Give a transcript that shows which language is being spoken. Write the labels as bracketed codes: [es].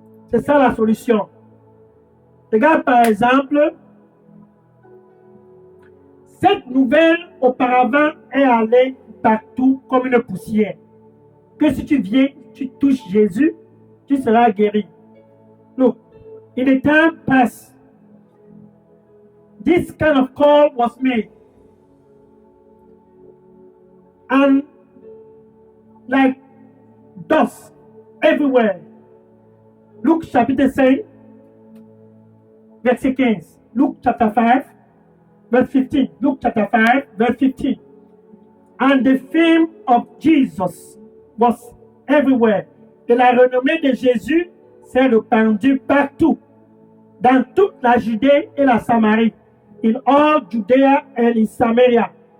[fr] C'est ça la solution. Regarde par exemple, cette nouvelle auparavant est allée partout comme une poussière. Que si tu viens, tu touches Jésus, tu seras guéri. [en] Look, in the time past, this kind of call was made. And like dust everywhere. [fr] Luc chapitre 5, verset 15. [en] Luke chapter 5, verse 15. Luke chapter 5, verse 15. And the fame of Jesus was everywhere. [fr] Et la renommée de Jésus s'est répandue partout, dans toute la Judée et la Samarie, [en] in all Judea and in Samaria.